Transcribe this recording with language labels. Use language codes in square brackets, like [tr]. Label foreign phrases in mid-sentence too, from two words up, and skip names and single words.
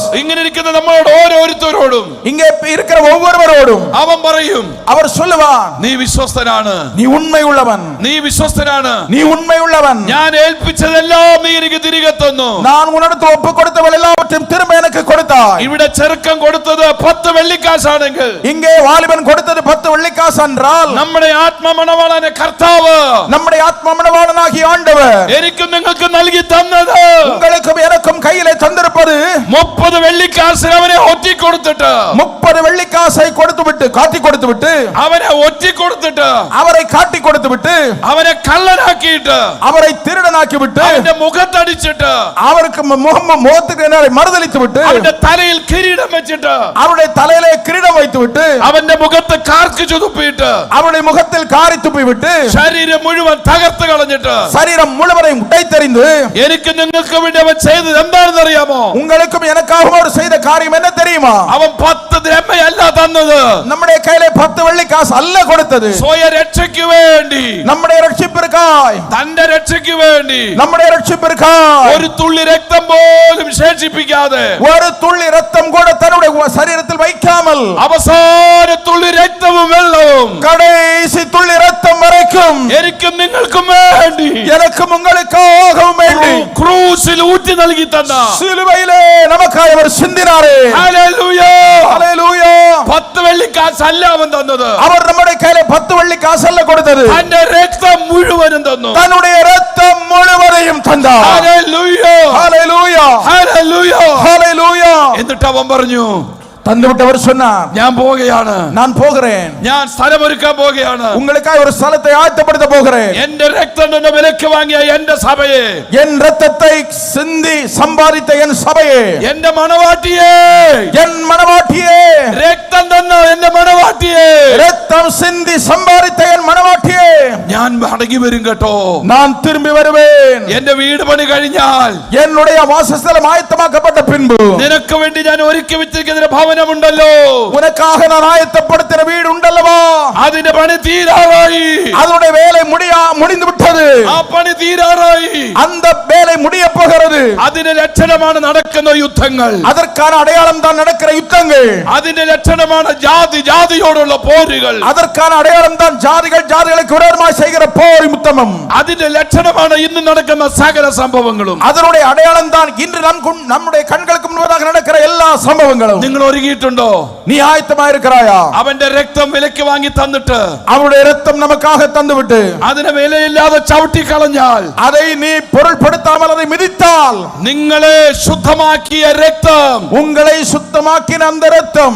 [ml] ഇങ്ങനെ ഇരിക്കുന്ന നമ്മളോട് ഓരോരുത്തരോടും [ta] இங்கே இருக்கிற ஒவ்வொருவரோடும் [ml] അവൻ പറയും, [ta] அவர் சொல்லுவார், [ml] നീ വിശ്വസ്തനാണ്, [ta] நீ உண்மை உள்ளவன், [ml] നീ വിശ്വസ്തനാണ്, [ta] நீ உண்மை உள்ளவன், [ml] ഞാൻ ഏൽപ്പിച്ചതെല്ലാം നീ എനിക്ക് തിരികെ തന്നു, [ta] நான் உன்னிடத்து ஒப்பு கொடுத்தவள் எல்லாவற்றையும் திரும்ப எனக்கு கொடுத்தாய். [ml] ഇവിടെ ചെറുക്കൻ കൊടുത്തത് 10 വെള്ളിക്കാശാണെങ്കിൽ [ta] இங்கே வாலிபன் கொடுத்தது 10 வெள்ளிக்காசு என்றால் [ml] നമ്മുടെ ആത്മമണവാളനെ കർത്താവ്, [ta] நம்முடைய ஆத்ம மணவாளனாகிய ஆண்டவர் [ml] എനിക്കും നിങ്ങൾക്ക് നൽകി തന്നത് [ta] உங்களுக்கும் எனக்கும் கையிலே தந்திருப்பது [ml] 30 വെള്ളിക്കാശ് അവനെ ഒറ്റി കൊടുത്തിട്ട് [ta] 30 வெள்ளிக்காசை கொடுத்து விட்டு காட்டி கொடுத்து விட்டு [ml] അവനെ ഒറ്റി കൊടുത്തിട്ട് [ta] அவரை காட்டி கொடுத்து விட்டு [ml] അവനെ കള്ളനാക്കിയിട്ട് [ta] அவரை திருடனாக்கி விட்டு [ml] അവന്റെ മുഖത്തടിച്ചിട്ട് [ta] அவருக்கு முகத்துக்கு நேரே மறுதலித்து விட்டு [ml] അവന്റെ തലയിൽ കിരീടം വെച്ചിട്ട് [ta] அவருடைய தலையிலே கிரீடம் வைத்து விட்டு [ml] അവന്റെ മുഖത്ത് കാർക്ക് ചുതുപ്പിയിട്ട് [ta] அவருடைய முகத்தில் காரி துப்பி விட்டு [ml] ശരീരം മുഴുവൻ തകർത്ത് കളഞ്ഞിട്ട് [ta] சரீரம் முழுவதையும் உடைத்தெறிந்து [ml] എനിക്ക് നിങ്ങൾക്ക് വേണ്ടി അവൻ ചെയ്തത് എന്താണെന്ന് അറിയാമോ? [ta] உங்களுக்கும் எனக்காகவும் அவர் செய்த காரியம் என்ன தெரியுமா? [ml] അവൻ 10 ദ്രഹ്മയല്ല തന്നത്, [ta] நம்முடைய கையிலே 10 வெள்ளிக்காசு அல்ல கொடுத்தது, [ml] സ്വയ രക്ഷയ്ക്ക് വേണ്ടി, [ta] நம்முடைய ரட்சிப்பிற்காய், [ml] തന്റെ രക്ഷയ്ക്ക് വേണ്ടി [ta] நம்முடைய ரட்சிப்பிற்காய் [ml] ഒരു തുള്ളി രക്തം പോലും ശേഷിപ്പിക്കാതെ, [ta] ஒரு துள்ளி ரத்தம் கூட தன்னுடைய சரீரத்தில் வைக்காமல் [ml] അവസാന തുള്ളി രക്തവും വെള്ളവും [ta] கடைசி துள்ளி ரத்தம் வரைக்கும் [ml] എനിക്കും നിങ്ങൾക്കും വേണ്ടി [ta] எனக்கும் உங்களுக்காகவும் வேண்டி [ml] ക്രൂസിൽ ഊറ്റി നൽകി തന്ന [ta] சிலுவையிலே நமக்காய் அவர் சிந்தினாரே. [ml] ഹല്ലേലൂയ, ഹല്ലേലൂയ. 10 വെള്ളിക്കാശ് അല്ല അവൻ തന്നത്, [ta] அவர் நம்முடைய கையில 10 வெள்ளிக்காசு அல்ல கொடுத்தது, [ml] തന്റെ രക്തം മുഴുവനും തന്നു. [ta] தன்னுடைய ரத்தம் முழுவதையும் தந்தார். [ml] ഹല്ലേലൂയ, [ta] ஹல்லேலூய, [ml] ഹല്ലേലൂയ. [ta] ஹல்லேலூய. [ml] എന്നിട്ട് അവൻ പറഞ്ഞു, [ta] தந்துவிட்டவர் சொன்னார், [ml] ഞാൻ പോവുകയാണ്, [ta] நான் போகிறேன், [ml] ഞാൻ സ്ഥലമൊരുക്കാൻ പോവുകയാണ്, [ta] உங்களுக்காக ஒரு ஸ்தலத்தை ஆயத்தப்படுத்த போகிறேன், [ml] എന്റെ രക്തം കൊണ്ട് വിലക്ക് വാങ്ങിയ എന്റെ സഭയെ, [ta] என் ரத்தத்தை சிந்தி சம்பாதித்த என் சபையே, [ml] എന്റെ മണവാട്ടിയെ, [ta] என் மணவாட்டியே, [ml] രക്തം തന്ന എന്റെ മണവാട്ടിയെ, [ta] ரத்தம் சிந்தி சம்பாதித்த என் மணவாட்டியே, [ml] ഞാൻ മടങ്ങി വരും കേട്ടോ, [ta] நான் திரும்பி வருவேன், [ml] എന്റെ വീട് പണി കഴിഞ്ഞാൽ, [ta] என்னுடைய வாசஸ்தலம் ஆயத்தமாக்கப்பட்ட பின்பு [ml] നിനക്ക് വേണ്ടി ഞാൻ ഒരുക്കി വെച്ചിരിക്കുന്ന ഭവനമുണ്ടല്ലോ, [ta] உனக்காக நான் ஆயத்தப்படுத்தின வீடு உண்டல்லவா, [ml] അതിന്റെ പണി തീരാറായി, [ta] அதனுடைய வேலை முடிந்து விட்டது, [ml] ആ പണി തീരാറായി, [ta] அந்த வேலை முடிய போகிறது, [ml] അതിന്റെ ലക്ഷണമാണ് നടക്കുന്ന യുദ്ധങ്ങൾ, [ta] அதற்கான அடையாளம் தான் நடக்கிற யுத்தங்கள், [ml] അതിന്റെ ലക്ഷണമാണ് ജാതിയോടുള്ള പോരുകൾ, [ta] அதற்கான அடையாளம் தான் ஜாதிகளுக்கு விரோதமாய் செய்கிற போர் யுத்தமும், [ml] അതിന്റെ ലക്ഷണമാണ് ഇന്ന് നടക്കുന്ന സകല സംഭവങ്ങളും, [ta] அதனுடைய அடையாளம் தான் இன்று நம்முடைய கண்களுக்கு முன்பதாக நடக்கிற எல்லா சம்பவங்களும். [ml] നിങ്ങൾ ഒരുങ്ങിയിട്ടുണ്ടോ? [ta] நீ ஆயத்தமாக இருக்கிறாயா? [ml] അവന്റെ രക്തം വിലക്ക് വാങ്ങി തന്നിട്ട് [ta] அவருடைய ரத்தம் நமக்காக தந்துவிட்டு [ml] അതിനെ വിലയില്ലാതെ ചവിട്ടി കളഞ്ഞാൽ, [ta] அதை நீ பொருள்படுத்தாமல் அதை மிதித்தால், [ml] നിങ്ങളെ ശുദ്ധമാക്കിയ രക്തം, [ta] உங்களை சுத்தமாக்கின அந்த ரத்தம்,